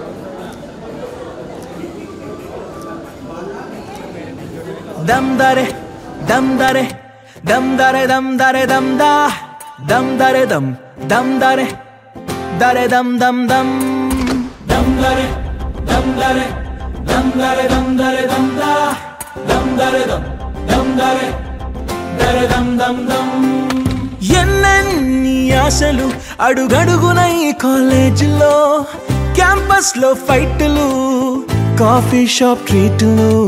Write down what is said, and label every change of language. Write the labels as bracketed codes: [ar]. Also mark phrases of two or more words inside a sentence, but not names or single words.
[te] दम दरे dam dare dam dare dam dare dam da dam dare dam dare dare dam dam dam dam dare dam dare dam dare dam dare dam da dam dare dam dare dare dam dam dam ఎన్నెన్ని ఆశలు అడుగడుగున ఈ కాలేజీలో క్యాంపస్ లో ఫైట్లు [en] coffee shop treats